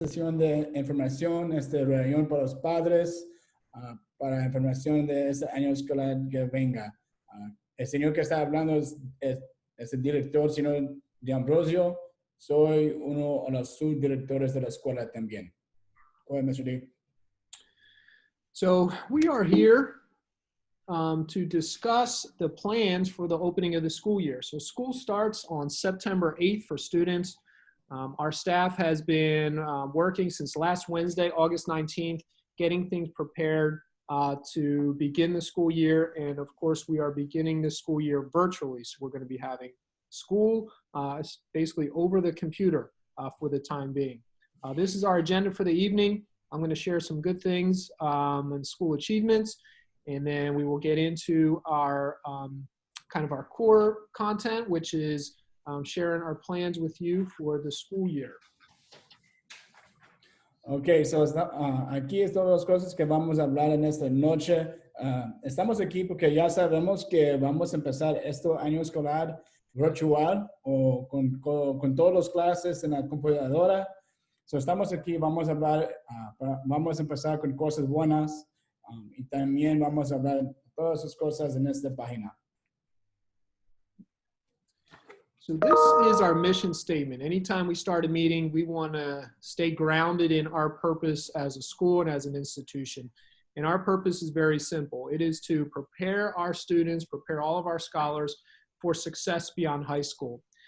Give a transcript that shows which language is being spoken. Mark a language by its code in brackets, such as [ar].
[es] sesión de información, reunión para los padres, para información de este año escolar que venga. El señor que está hablando es el director, señor de Ambrosio. Soy uno de los subdirectores de la escuela también. [en] Go ahead, Mr. D. So we are here to discuss the plans for the opening of the school year. So school starts on September 8th for students. Our staff has been working since last Wednesday, August 19th, getting things prepared to begin the school year. And of course, we are beginning the school year virtually. So we're going to be having school basically over the computer for the time being. This is our agenda for the evening. I'm going to share some good things and school achievements, and then we will get into our kind of our core content, which is sharing our plans with you for the school year. [es] Okay, so aquí es todas las cosas que vamos a hablar en esta noche. Estamos aquí porque ya sabemos que vamos a empezar este año escolar virtual o con todas las clases en la computadora. So estamos aquí, vamos a hablar, vamos a empezar con cosas buenas y también vamos a hablar de todas esas cosas en esta página. [en] So this is our mission statement. Anytime we start a meeting, we want to stay grounded in our purpose as a school and as an institution. And our purpose is very simple. It is to prepare our students, prepare all of our scholars for success beyond high school.